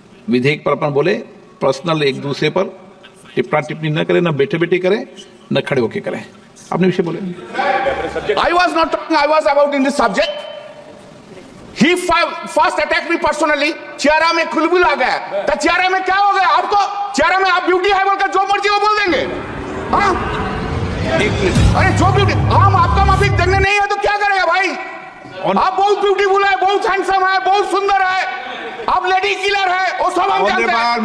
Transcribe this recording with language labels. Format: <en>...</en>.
<hi>विधेयक पर अपन बोले, पर्सनल एक दूसरे पर टिप्पणी न करें, न बैठे बैठे करें, न खड़े होके करें। अपने विषय बोले।</hi> <en>I was not talking, I was about in this subject. He first attacked me personally.</en> <hi>चेहरा में खुलबुल आ गया, तो चेहरे में क्या हो गया? आपको चेहरे में आप ब्यूटी है बोलकर जो मर्जी वो बोल देंगे? हाँ? अरे जो ब्यूटी, हम आपका माफिक देखने नहीं है तो क्या करेगा भाई? आप बहुत ब्यूटीफुल है, बहुत हैंडसम है, बहुत सुंदर है, आप लेडी किलर है, वो सब हम जानते हैं।</hi>